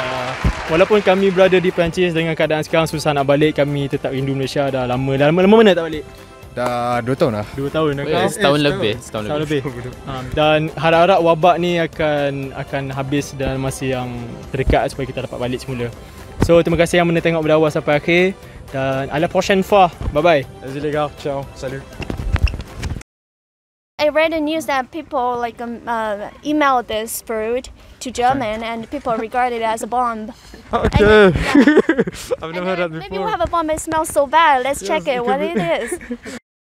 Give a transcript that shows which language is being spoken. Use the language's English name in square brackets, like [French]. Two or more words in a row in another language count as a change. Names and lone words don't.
[Malay] Walaupun kami berada di Perancis dengan keadaan sekarang susah nak balik, kami tetap rindu Malaysia. Dah lama mana tak balik? Dah 2 tahun dah. 2 tahun dah kan? Setahun lebih. Dan harap-harap wabak ni akan habis dalam masa yang terdekat supaya kita dapat balik semula. So terima kasih yang menonton berdawah sampai akhir dan [French] à la prochaine fois. [English] Bye bye. [French] Vas-y les gars, ciao. Salut. [English] I read the news that people emailed this fruit to German and people regard it as a bomb. Okay. I've never heard that before. Maybe we'll have a bomb. It smells so bad. Let's check it. What it is.